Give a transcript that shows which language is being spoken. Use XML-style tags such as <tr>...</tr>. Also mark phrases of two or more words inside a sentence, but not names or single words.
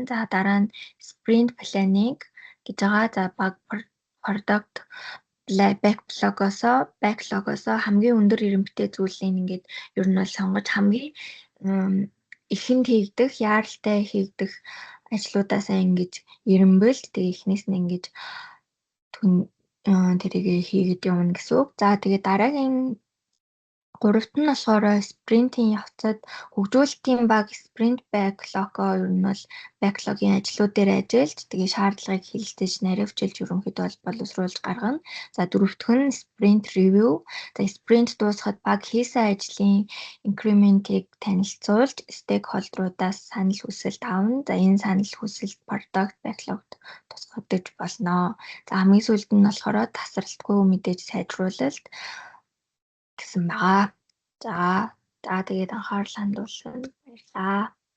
<mn>За дараа нь</mn> <en>sprint planning</en> <mn>гэж байгаа. За баг</mn> <en>product backlog-</en> <mn>оос хамгийн өндөр эренбитэй зүйлийг ингээд ер нь сонгож хамгийн ихэнд хийгдэх, яаралтай хийгдэх ажлуудаасаа ингэж эренбэлж тэгээ эхнээс нь ингэж тэрийг хийгээд явна гэсэн үг. За тэгээ дараагийн гуравт нь болохоор спринтийн явцад хөгжүүлэлтийн баг спринт backlog-оо ер нь бол backlog-ийн ажлууд дээр ажиллаж тэгээ шаардлагыг хэлэлцэж наривчилж ерөнхийдөө бол боловсруулж гаргана. За дөрөвтөх нь</mn> <en>sprint review.</en> <mn>За спринт дуусахад баг хийсэн ажлын increment-ийг танилцуулж stakeholder-уудаас санал хүсэлт авна. За энэ санал хүсэлт</mn> <en>product backlog-</en> <mn>д тусгагдаж болно. За хамгийн сүүлд нь болохоор тасралтгүй мэдээж сайжруулалт гэсэн байгаа. За тэгээд анхаарал хандуулсан баярлалаа.</mn>